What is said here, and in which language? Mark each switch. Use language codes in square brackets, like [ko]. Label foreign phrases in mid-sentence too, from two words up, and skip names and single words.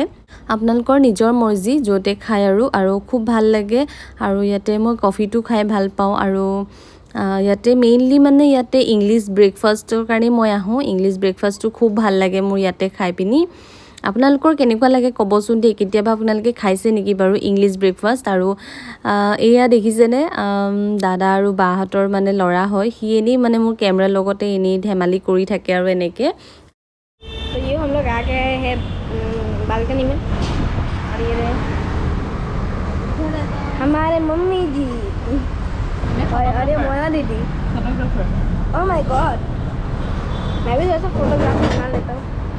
[as] আপোনালোকৰ নিজৰ মৰ্জি য'তে খায় আৰু খুব ভাল লাগে আৰু ইয়াতে মই কফিটো খাই ভাল পাওঁ আৰু ইয়াতে মেইনলি মানে ইয়াতে [en] English breakfast [as] কাৰণে মই আহোঁ [en] English breakfast [as] খুব ভাল লাগে মোৰ ইয়াতে খাই পিনি আপোনালোকৰ কেনেকুৱা লাগে ক'বচোন দেই কেতিয়াবা আপোনালোকে খাইছে নেকি বাৰু [en] English breakfast [as] আৰু এয়া দেখিছেনে দাদা আৰু বাহঁতৰ মানে ল'ৰা হয় সি এনেই মানে মোৰ কেমেৰাৰ লগতে এনেই ধেমালি কৰি থাকে আৰু এনেকৈ [hi] तो ये हम लोग आ गए हैं बालकनी में और ये रहे हमारे मम्मी जी और अरे मोना दीदी [en] oh my god [hi] मैं भी जैसा फोटोग्राफी बना लेता हूँ